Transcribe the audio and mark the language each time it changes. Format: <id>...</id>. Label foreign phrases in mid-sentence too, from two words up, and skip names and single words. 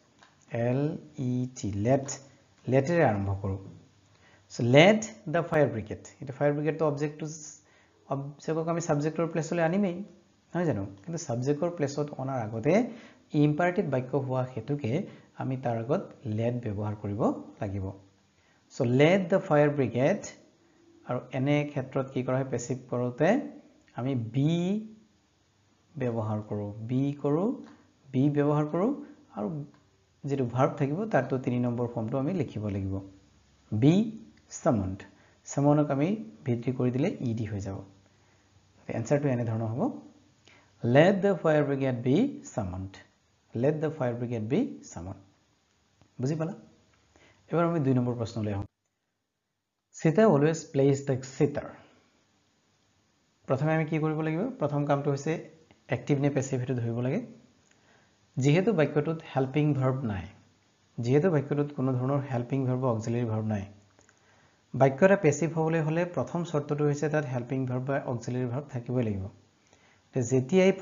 <as>L-E-T লেটেৰে আৰম্ভ কৰো</as> <en>so let the fire brigade</en> <as>এটা</as> <en>fire brigade</en> <as>অবজেক্টক আমি সাবজেক্টৰ প্লেছলৈ আনিমেই নহয় জানো কিন্তু সাবজেক্টৰ প্লেছত অনাৰ আগতে ইম্পাৰেটিভ বাক্য হোৱা হেতুকে আমি তাৰ আগত লেট ব্যৱহাৰ কৰিব লাগিব</as> <en>so let the fire brigade</en> <as>আৰু এনে ক্ষেত্ৰত কি কৰা হয় প্যাসিভ কৰোতে আমি বি ব্যৱহাৰ কৰো বি ব্যৱহাৰ কৰো আৰু যেটো ভাৰ্ব থাকিব তাৰটো 3 নম্বৰ ফৰ্মটো আমি লিখিব লাগিব বি সামন্ড সামনক আমি ভিত্তি কৰি দিলে ইডি হৈ যাব এনসাৰটো এনে ধৰণৰ হ'ব</as> <en>let the fire brigade be summoned let the fire brigade be summoned</en> <as>বুজি পালা এবাৰ আমি 2 নম্বৰ প্ৰশ্নলৈ আহো</as> <en>Sita always plays the sitar</en> <as>প্ৰথমে আমি কি কৰিব লাগিব প্ৰথম কামটো হৈছে এক্টিভ নে প্যাসিভ হেতু ধৰিব লাগে যেহেতু বাক্যটোত</as> <en>helping verb</en> <as>নাই যেহেতু বাক্যটোত কোনো ধৰণৰ</as> <en>helping verb</en> <as>বা অক্সিলাৰি ভাৰ্ব নাই বাক্যটা প্যাসিভ হ'বলৈ হলে প্ৰথম শৰ্তটো হৈছে তাত</as> <en>helping verb</en> <as>বা</as> <en>auxiliary verb</en> <as>থাকিবই লাগিব তে যেতিয়া এই</as>